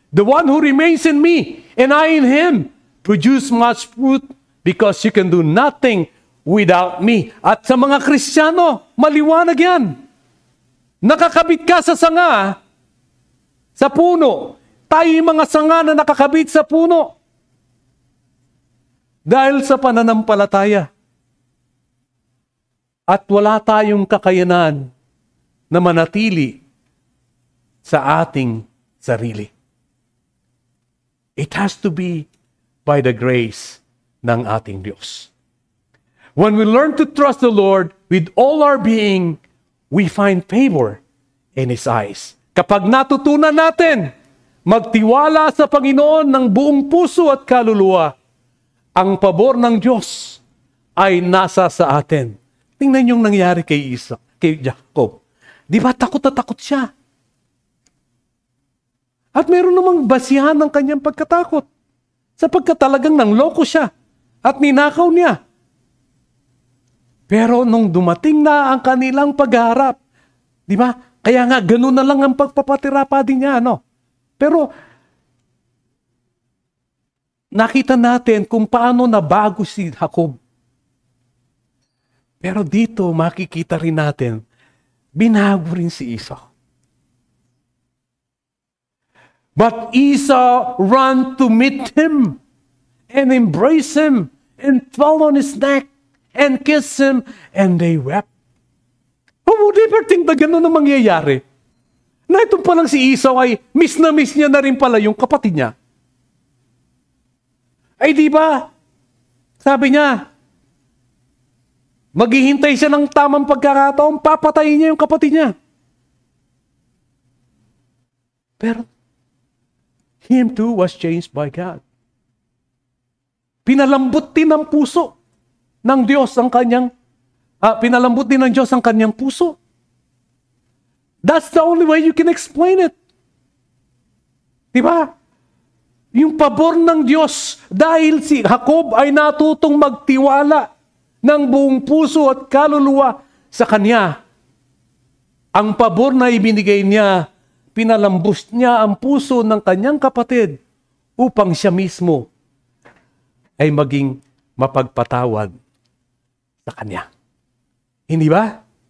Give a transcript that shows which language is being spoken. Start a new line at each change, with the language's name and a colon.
English: The one who remains in me and I in him produce much fruit because you can do nothing without me.
Filipino: At sa mga Kristiyano, maliwanag yan. Nakakabit ka sa sanga, sa puno. Tayo yung mga sanga na nakakabit sa puno. Dahil sa pananampalataya. At wala tayong kakayanan na manatili sa ating sarili.
English: It has to be by the grace
Filipino: ng ating Diyos.
English: When we learn to trust the Lord with all our being, we find favor in His eyes.
Filipino: Kapag natutunan natin magtiwala sa Panginoon ng buong puso at kaluluwa, ang pabor ng Diyos ay nasa sa atin. Tingnan yung nangyari kay Jacob. Di ba takot na takot siya? At meron namang basihan ng kanyang pagkatakot. Sapagkat talagang nangloko siya at ninakaw niya. Pero nung dumating na ang kanilang pagharap, di ba? Kaya nga, ganun na lang ang pagpapatira pa din niya, no? Pero, nakita natin kung paano nabago si Jacob. Pero dito makikita rin natin, binago rin si Esau.
English: But Esau ran to meet him and embrace him and fell on his neck and kissed him and they wept. Who would ever think
Filipino: na gano'n ang mangyayari? Na itong palang si Esau ay miss na miss niya na rin pala yung kapatid niya. Ay di ba? Sabi niya, maghihintay siya ng tamang pagkakataon, papatayin niya yung kapatid niya.
English: Pero him too was changed by God.
Filipino: Pinalambot din ng puso ng Diyos ang kanyang, pinalambot din ng Diyos ang kanyang puso.
English: That's the only way you can explain it.
Filipino: Diba? Yung pabor ng Diyos dahil si Jacob ay natutong magtiwala ng buong puso at kaluluwa sa kanya. Ang pabor na ibinigay niya, pinalambos niya ang puso ng kanyang kapatid upang siya mismo ay maging mapagpatawad sa kanya. Hindi ba?